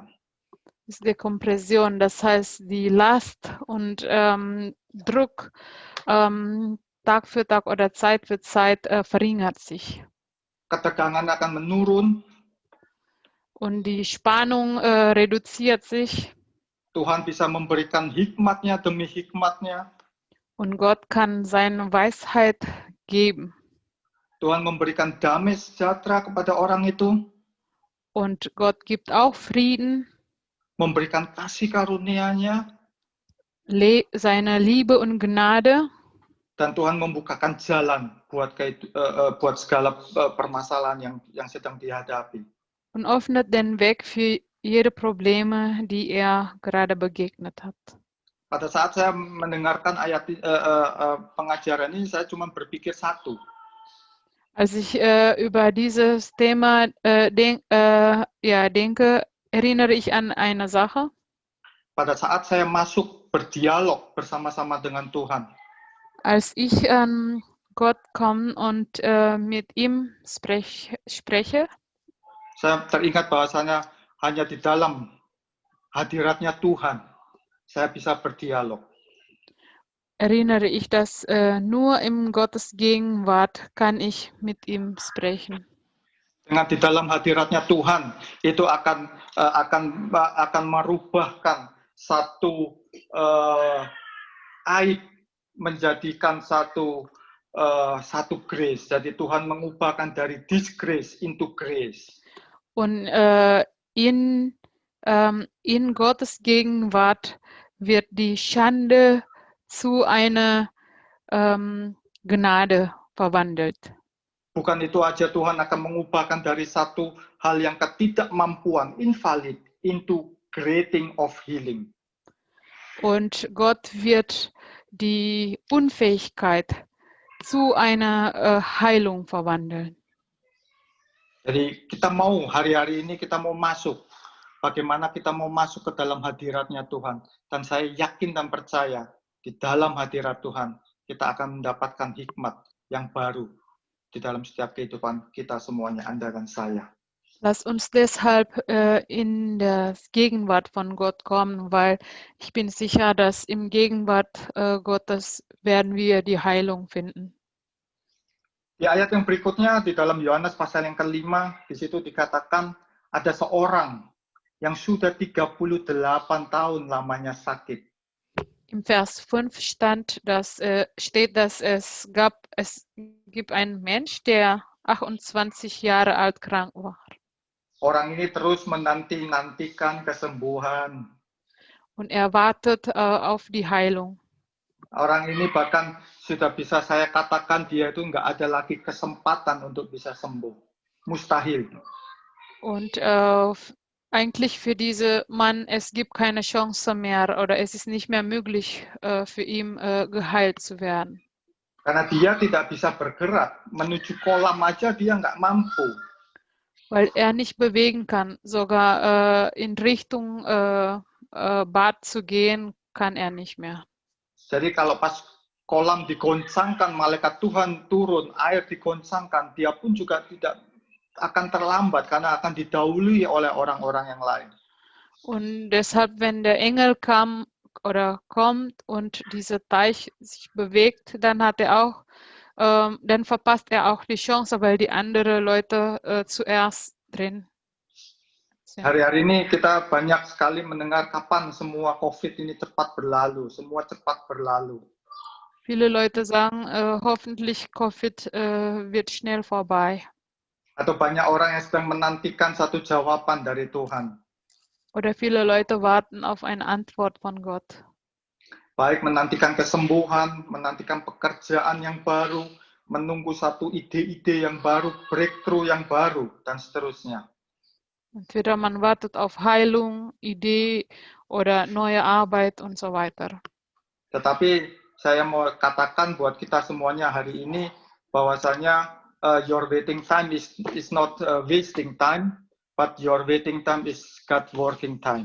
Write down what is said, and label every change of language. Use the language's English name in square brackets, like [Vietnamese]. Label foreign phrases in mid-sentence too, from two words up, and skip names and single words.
[German] Ist Dekompression, das heißt die Last und Druck Tag für Tag oder Zeit für Zeit verringert sich. [Indonesian] Ketegangan akan menurun. [German] Und die Spannung reduziert sich. [Indonesian] Tuhan bisa memberikan hikmatnya demi hikmatnya. [German] Und Gott kann seine Weisheit geben. [Indonesian] Tuhan memberikan damai sejahtera kepada orang itu. [German] Und Gott gibt auch Frieden. [Indonesian] Memberikan kasih karunia-Nya. [German] Seine Liebe und Gnade. [Indonesian] Dan Tuhan membukakan jalan buat segala permasalahan yang sedang dihadapi. [German] Und öffnet den Weg für jede Probleme, die gerade begegnet hat. [Indonesian] Pada saat saya mendengarkan ayat pengajaran ini, saya cuma berpikir satu. [German] Als ich über dieses Thema denke, erinnere ich an eine Sache. [Indonesian] Pada saat saya masuk berdialog bersama-sama dengan Tuhan. [German] Als ich an Gott komme und mit ihm spreche. [Indonesian] Saya teringat bahwasanya hanya di dalam hadiratnya Tuhan saya bisa berdialog. [German] Erinnere ich, dass nur im Gottes Gegenwart kann ich mit ihm sprechen. [Indonesian] Dengan di dalam hadiratnya Tuhan itu akan merubahkan satu aib menjadikan satu satu grace. Jadi Tuhan mengubahkan dari [English] disgrace into grace. [German] Und in Gottes Gegenwart wird die Schande zu einer Gnade verwandelt. [Indonesian] Bukan itu aja, Tuhan akan mengubahkan dari satu hal yang ketidakmampuan, [English] invalid, into creating of healing. [German] Und Gott wird die Unfähigkeit zu einer Heilung verwandeln. [Indonesian] Jadi kita mau hari-hari ini kita mau masuk. Bagaimana kita mau masuk ke dalam hadiratnya Tuhan. Dan saya yakin dan percaya di dalam hadirat Tuhan kita akan mendapatkan hikmat yang baru di dalam setiap kehidupan kita semuanya, Anda dan saya. [German] Lass uns deshalb in der Gegenwart von Gott kommen, weil ich bin sicher, dass im Gegenwart Gottes werden wir die Heilung finden. [Indonesian] Di ayat yang berikutnya di dalam Yohanes pasal yang ke-5, di situ dikatakan ada seorang yang sudah 38 tahun lamanya sakit. [German] Im Vers 5 steht, dass es gibt einen Mensch, der 28 Jahre alt krank war. [Indonesian] Orang ini terus menanti-nantikan kesembuhan. [German] Und er wartet auf die Heilung. [Indonesian] Orang ini bahkan sudah bisa saya katakan dia itu nggak ada lagi kesempatan untuk bisa sembuh. Mustahil. [German] Und eigentlich für diesen Mann, es gibt keine Chance mehr oder es ist nicht mehr möglich für ihn geheilt zu werden. [Indonesian] Karena dia tidak bisa bergerak. Menuju kolam aja dia nggak mampu. [German] Weil er nicht bewegen kann. Sogar in Richtung Bad zu gehen, kann er nicht mehr. [Indonesian] Jadi kalau pas kolam digoncangkan, malaikat Tuhan turun, air digoncangkan, dia pun juga tidak akan terlambat karena akan didahului oleh orang-orang yang lain. [German] Und deshalb, wenn der Engel kommt und dieser Teich sich bewegt, dann dann verpasst er auch die Chance, weil die anderen Leute zuerst drin sind. [Indonesian] Hari-hari ini kita banyak sekali mendengar kapan semua COVID ini cepat berlalu, semua cepat berlalu. [German] Viele Leute sagen, hoffentlich Covid wird schnell vorbei. [Indonesian] Atau banyak orang yang sedang menantikan satu jawaban dari Tuhan. [German] Oder viele Leute warten auf eine Antwort von Gott. [Indonesian] Baik menantikan kesembuhan, menantikan pekerjaan yang baru, menunggu satu ide-ide yang baru, breakthrough yang baru, dan seterusnya. [German] Entweder man wartet auf Heilung, Idee oder neue Arbeit und so weiter. [Indonesian] Tetapi saya mau katakan buat kita semuanya hari ini, bahwasanya [English] your waiting time is not wasting time, but your waiting time is God working time.